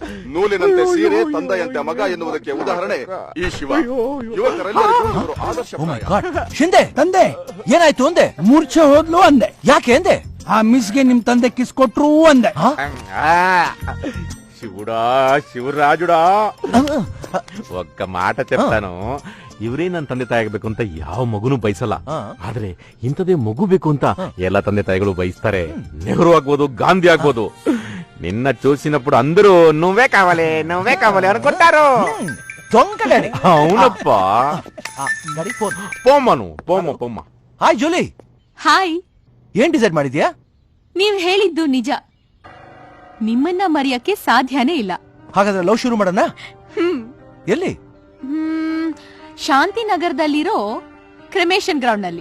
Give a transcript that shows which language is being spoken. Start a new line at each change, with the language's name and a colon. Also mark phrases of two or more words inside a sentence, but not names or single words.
Kannada: ನೂಲಿನಂತೆ ಸೀರೆ ತಂದೆಯಂತೆ ಮಗ ಎನ್ನುವುದಕ್ಕೆ ಉದಾಹರಣೆ ಈ ಶಿವ. ಯುವಕರೆಲ್ಲರಿಗೂ ಇವರು
English: oh my
Kannada: ಆದರ್ಶಪ್ರಾಯ. ಗಾಡ್ ಶಿಂದೆ ತಂದೆ ಏನಾಯ್ತು ಅಂದೆ? ಮೂರ್ಛೆ ಹೋದ್ಲು ಅಂದೆ. ಯಾಕೆ ಅಂದೆ? ಆ ಮಿಸ್ಗೆ ನಿಮ್ ತಂದೆ ಕಿಸ್ ಕೊಟ್ರು ಅಂದೆ.
Telugu: శివుడా శివరాజుడా ఒక్క మాట చెప్తాను.
Kannada: ಇವರೇ ನನ್ನ ತಂದೆ ತಾಯಿ ಆಗ್ಬೇಕು ಅಂತ ಯಾವ ಮಗುನು ಬಯಸಲ್ಲ. ಆದ್ರೆ ಇಂಥದೇ ಮಗು ಬೇಕು ಅಂತ ಎಲ್ಲ ತಂದೆ ತಾಯಿಗಳು ಬಯಸ್ತಾರೆ. ನೆಹರು ಆಗ್ಬೋದು, ಗಾಂಧಿ ಆಗ್ಬೋದು.
Telugu: నిన్న చూసినప్పుడు అందరూ నువ్వే కావాలి అనుకుంటారు. దొంగ డాడీ. అవునప్పా. డాడీ ఫోన్. పోమ్మను పోಮ್ಮ.
Kannada: ಹಾಯ್ ಜೂಲಿ. ಹಾಯ್. ಏನ್ ಡಿಸೈಡ್ ಮಾಡಿದ್ಯಾ? ನೀವ್ ಹೇಳಿದ್ದು ನಿಜ. ನಿಮ್ಮನ್ನ ಮರೆಯಕ್ಕೆ ಸಾಧ್ಯನೇ ಇಲ್ಲ. ಹಾಗಾದ್ರೆ ಲವ್ ಶುರು ಮಾಡೋಣ. ಎಲ್ಲಿ? ಶಾಂತಿನಗರದಲ್ಲಿರೋ
English: cremation ground
Kannada: ನಲ್ಲಿ.